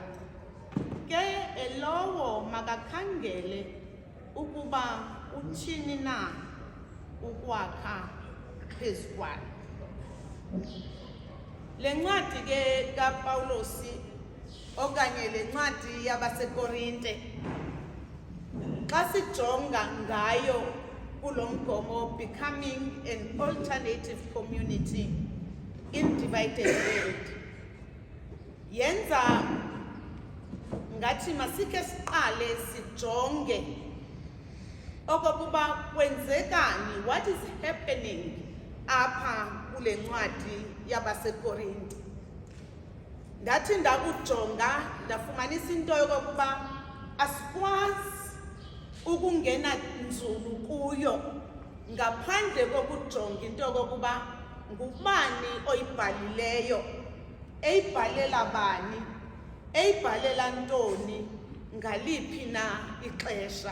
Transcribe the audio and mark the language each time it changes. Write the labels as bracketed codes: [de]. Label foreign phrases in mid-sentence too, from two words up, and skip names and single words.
[xh] Ke elowo makakhangele ukuba uthini na ukwakha phezu kwalo. Le ncwadi ke kaPawulosi okanye le ncwadi yabasekorinte xa sijonga ngayo kulo mgomo, [en] becoming an alternative community in divided world, [xh] yenza ngathi masike siqale sijonge okokuba kwenzekani, [en] what is happening [xh] apha kule ncwadi yabasekorinte. Ndathi ndakujonga ndafumanisa into yokokuba asikwazi ukungena nzulu kuyo ngaphandle kokujonga into yokokuba ngubani oyibhalileyo, eyibhalela bani, eyibhalela ntoni, ngaliphi na ixesha.